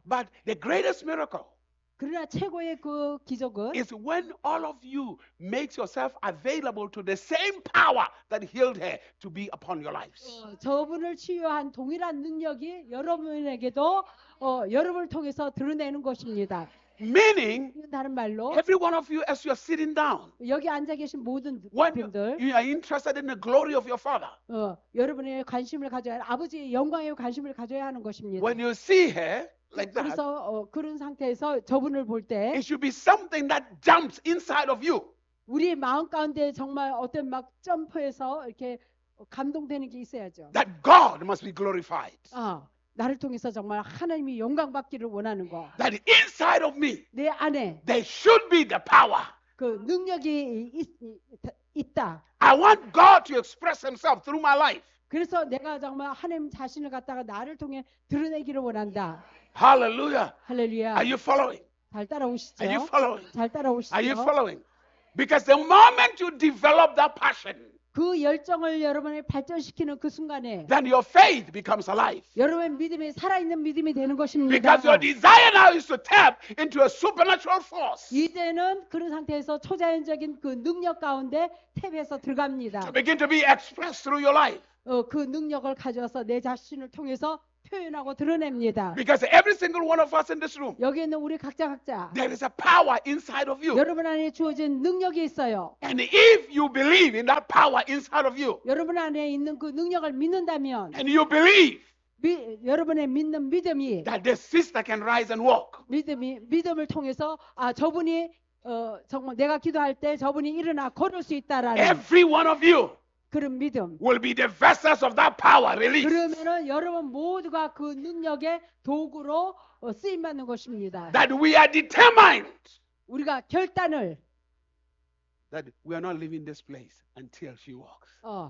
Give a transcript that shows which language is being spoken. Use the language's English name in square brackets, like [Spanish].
[English] But the greatest miracle [Korean] 그러나 최고의 그 기적은 [English] is when all of you makes yourself available to the same power that healed her to be upon your lives. [Korean] 저분을 치유한 동일한 능력이 여러분에게도 여러분을 통해서 드러내는 것입니다. [English] Meaning, [Korean] 다른 말로 [English] every one of you as you are sitting down, [Korean] 여기 앉아 계신 모든 [English] when [Korean] 분들 [English] you are interested in the glory of your Father, [Korean] 여러분의 관심을 가져야 아버지의 영광에 관심을 가져야 하는 것입니다. [English] when you see her like that, [Korean] 그래서 그런 상태에서 저분을 볼 때 [English] it should be something that jumps inside of you. [Korean] 우리 마음 가운데 정말 어떤 막 점프해서 이렇게 감동되는 게 있어야죠. [English] That God must be glorified. [Korean] 나를 통해서 정말 하나님이 영광 받기를 원하는 거. [English] That inside of me, [Korean] 내 안에 [English] there should be the power. [Korean] 그 능력이 있다. [English] I want God to express himself through my life. [Korean] 그래서 내가 정말 하나님 자신을 갖다가 나를 통해 드러내기를 원한다. [English] Hallelujah. [Korean] 할렐루야. [English] Are you following? [Korean] 잘 따라오시죠? [English] Are you following? [Korean] 잘 따라오시죠? [English] Are you following? Because the moment you develop that passion, [Korean] 그 열정을 여러분이 발전시키는 그 순간에 [English] then your faith becomes alive. [Korean] 여러분의 믿음이 살아있는 믿음이 되는 것입니다. [English] Because your desire now is to tap into a supernatural force. [Korean] 이제는 그런 상태에서 초자연적인 그 능력 가운데 탭에서 들어갑니다. [English] To begin to be expressed through your life. [Korean] 그 능력을 가져서 내 자신을 통해서 표현하고 드러냅니다. [English] Because every single one of us in this room, [Korean] 여기 있는 우리 각자 [English] there is a power inside of you. [Korean] 여러분 안에 주어진 능력이 있어요. [English] And if you believe in that power inside of you, [Korean] 여러분 안에 있는 그 능력을 믿는다면 [English] and you believe [Korean] 여러분의 믿는 믿음이 [English] that this sister can rise and walk, [Korean] 믿음을 통해서 저분이 정말 내가 기도할 때 저분이 일어나 걸을 수 있다라는 [English] every one of you [Korean] 그런 믿음. [English] will be the vessels of that power released. [Korean] 그러면은 여러분 모두가 그 능력의 도구로 쓰임 받는 것입니다. [English] That we are determined [Korean] 우리가 결단을 [English] that we are not leaving this place until she walks.